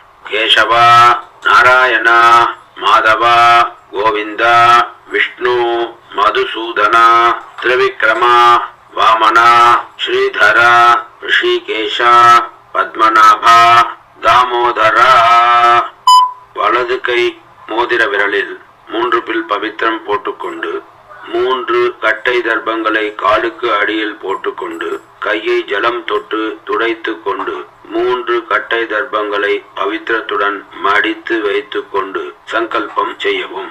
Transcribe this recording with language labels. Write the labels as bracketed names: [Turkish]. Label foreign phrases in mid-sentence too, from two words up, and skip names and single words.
[Sanskrit] केशव, नारायण, माधव, गोविंद, विष्णु, मधुसूदन, त्रिविक्रम, वामन, श्रीधर, ऋषिकेश, पद्मनाभ, दामोदर। [Tamil] வலது கை மோதிர விரலில் 3 பில் பவித்திரம் போட்டுக்கொண்டு 3 கட்டை தர்ப்பங்களை காலுக்கு அடியில் போட்டுக்கொண்டு கையை ஜலம் தொட்டு துடைத்து கொண்டு 3 கட்டை தர்ப்பங்களை பவித்திரத்துடன் மடித்து வைத்துக் கொண்டு சங்கல்பம் செய்யவும்.